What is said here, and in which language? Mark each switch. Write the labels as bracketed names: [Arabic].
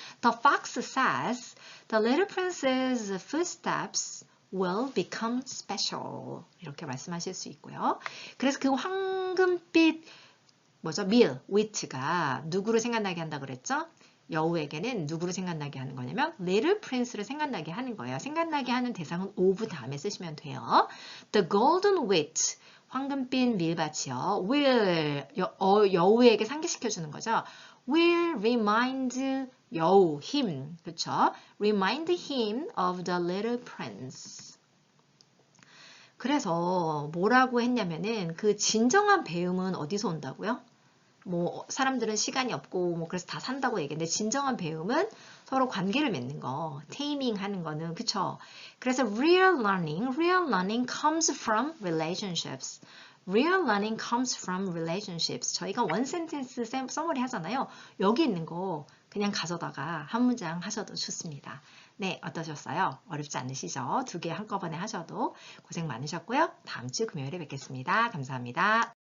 [English] The fox says the little prince's footsteps will become special. [Korean] 이렇게 말씀하실 수 있고요. 그래서 그 황금빛 밀, wheat가 누구를 생각나게 한다 그랬죠? 여우에게는 누구를 생각나게 하는 거냐면 Little Prince를 생각나게 하는 거예요. 생각나게 하는 대상은 of 다음에 쓰시면 돼요. [English] The golden wheat, [Korean] 황금빛 밀밭이요. will, 여우에게 상기시켜주는 거죠. [English] will remind you, him. 그쵸? Remind him of the little prince. [Korean] 그래서 뭐라고 했냐면은 그 진정한 배움은 어디서 온다고요? 뭐 사람들은 시간이 없고 뭐 그래서 다 산다고 얘기했는데 진정한 배움은 서로 관계를 맺는 거, 테이밍 하는 거는 그쵸? [English] 그래서 real learning comes from relationships. Real learning comes from relationships. [Korean] 저희가 원 센텐스 서머리 하잖아요. 여기 있는 거 그냥 가져다가 한 문장 하셔도 좋습니다. 네, 어떠셨어요? 어렵지 않으시죠? 2개 한꺼번에 하셔도 고생 많으셨고요. 다음 주 금요일에 뵙겠습니다. 감사합니다.